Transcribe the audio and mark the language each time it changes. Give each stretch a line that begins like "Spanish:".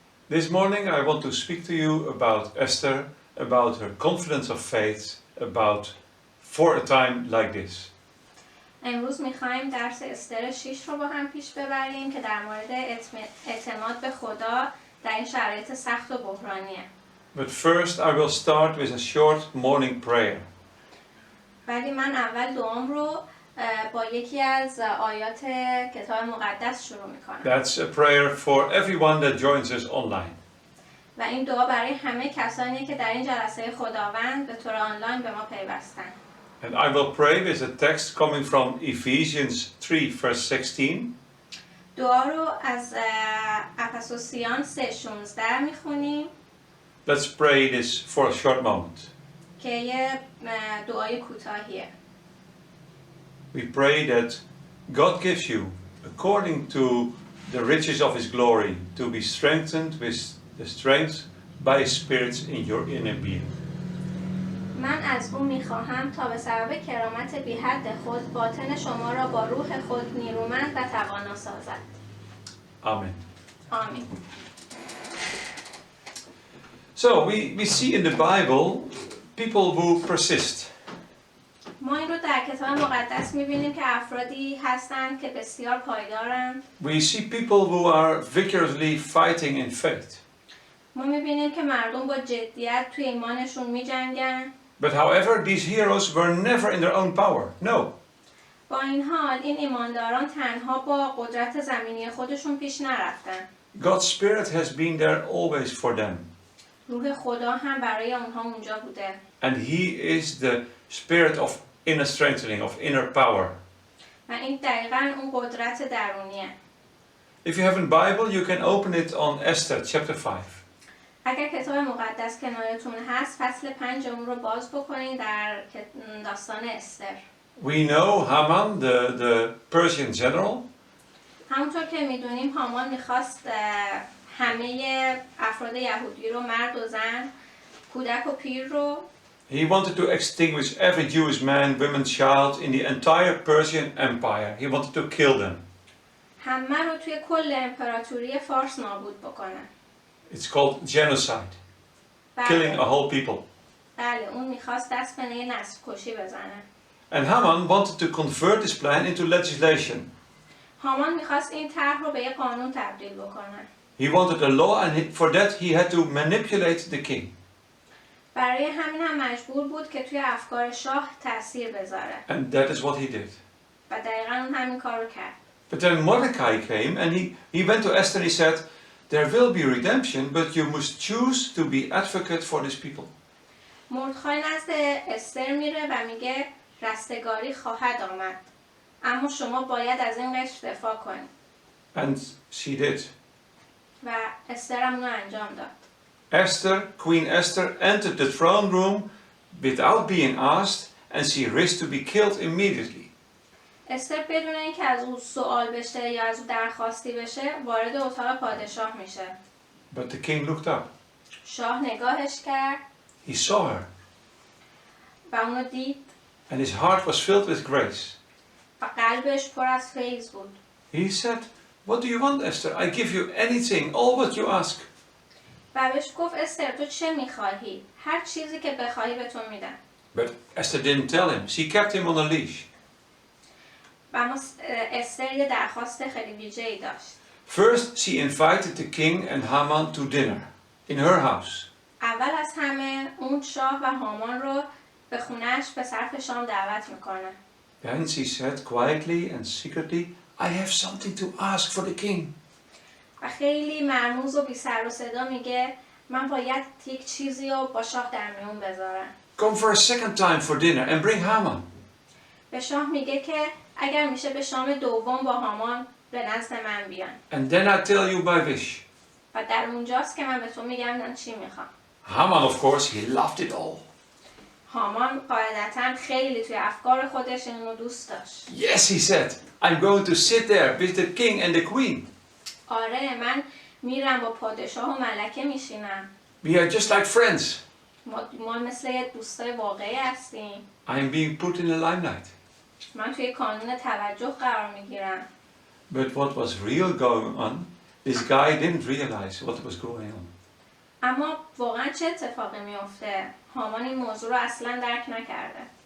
English: This morning I want to speak to you about Esther, about her confidence of faith, about for a time like this.
Persian: امروز میخوایم درس استر 6 رو با هم پیش ببریم که در مورد اعتماد به خدا در این شرایط سخت و بحرانیه.
English: But first I will start with a short morning prayer.
Persian: ولی من اول دعام رو با یکی از آیات کتاب مقدس شروع میکنم.
English: That's a prayer for everyone that joins us online.
Persian: و این دعا برای همه کسانی که در این جلسه خداوند به طور آنلاین به ما پیوستن.
English: And I will pray with a text coming from Ephesians 3 verse 16.
Persian: دعا رو از افسوسیان 3:16 میخونیم
English: Let's pray this for a short moment.
Persian: که یه دعای کوتاهیه.
English: We pray that God gives you, according to the riches of His glory, to be strengthened with the strength by His Spirit in your inner being.
Persian: من از او میخواهم تا به سبب کرامت بی حد خود باطن شما را با روح خود نیرومند و توانا سازد.
English: Amen.
Persian: آمین.
English: So we see in the Bible people who persist.
Persian: ما این رو در کتاب مقدس میبینیم که افرادی هستند که بسیار پایدارند.
English: We see people who are vigorously fighting in faith.
Persian: ما میبینیم که مردم با جدیت توی ایمانشون میجنگن.
English: But however, these heroes were never in their own power. No.
Persian: با این حال این ایمانداران تنها با قدرت زمینی خودشون پیش نرفتن.
English: God's Spirit has been there always for them.
Persian: روح خدا هم برای اونها اونجا بوده.
English: And He is the Spirit of inner strengthening, of inner power.
Persian: و این دقیقاً اون قدرت درونیه.
English: If you have a Bible, you can open it on Esther chapter 5.
Persian: اگر کتاب مقدس کنارتون هست فصل 5 اون رو باز بکنین در داستان استر.
English: We know Haman, the Persian general.
Persian: همونطور که میدونیم هامان میخواست همه افراد یهودی رو مرد و زن، کودک و پیر رو
English: He wanted to extinguish every Jewish man, woman, child in the entire Persian Empire. He wanted to kill them.
Persian: همه رو توی کل امپراتوری فارس نابود بکنه.
English: It's called genocide. Killing a whole people.
Persian: بله اون میخواست دست به نسل کشی بزنه.
English: And Haman wanted to convert this plan into legislation.
Persian: هامان میخواست این طرح رو به یک قانون تبدیل بکنه.
English: He wanted a law and for that he had to manipulate the king.
Persian: برای همین هم مجبور بود که توی افکار شاه تأثیر بذاره.
English: And that is what he did.
Persian: و دقیقاً اون همین کار رو کرد.
English: But then Mordecai came and he went to Esther and he said, there will be redemption, but you must choose to be advocate for these people.
Persian: مردخای نزد استر میره و میگه رستگاری خواهد آمد. اما شما باید از این قشر دفاع کنید.
English: And she did.
Persian: و استر هم اونو انجام داد.
English: Esther, Queen Esther, entered the throne room without being asked and she risked to be killed immediately.
Persian: استر بدون اینکه از او سوال بشه یا از او درخواستی بشه وارد اتاق پادشاه میشه.
English: But the king looked up.
Persian: شاه نگاهش کرد.
English: He saw her.
Persian: و اونو دید.
English: And his heart was filled with grace.
Persian: و قلبش پر از فیض بود.
English: He said, what do you want, Esther? I give you anything, all what you ask.
Persian: و بهش گفت استر تو چه میخواهی؟ هر چیزی که بخواهی به تو میدم.
English: But Esther didn't tell him. She kept him on a leash.
Persian: و اما استر یه درخواست خیلی ویژه‌ای داشت.
English: First, she invited the king and Haman to dinner in her house.
Persian: اول از همه اون شاه و هامان رو به خونه‌اش به صرف شام دعوت میکنه.
English: Then she said quietly and secretly, I have something to ask for the king.
Persian: و خیلی مرموز و بی سر و صدا میگه من باید یک چیزی رو با شاه در میون بذارم.
English: Come for a second time for dinner and bring Haman.
Persian: به شاه میگه که اگر میشه به شام دوم با هامان به نزد من بیان.
English: And then I tell you my wish.
Persian: و در اونجاست که من به تو میگم من چی میخوام.
English: Haman, of course, he loved it all.
Persian: هامان قاعدتاً خیلی توی افکار خودش اینو دوست داشت.
English: Yes, he said, I'm going to sit there with the king and the queen.
Persian: آره من میرم با پادشاه و ملکه میشینم.
English: We are just like friends.
Persian: ما مثل دوستای واقعی هستیم.
English: I am being put in the limelight.
Persian: من توی کانون توجه قرار میگیرم.
English: But what was real going on, this guy didn't realize what was going on.
Persian: اما واقعا چه اتفاقی میفته؟ هامان این موضوع رو اصلا درک نکرده.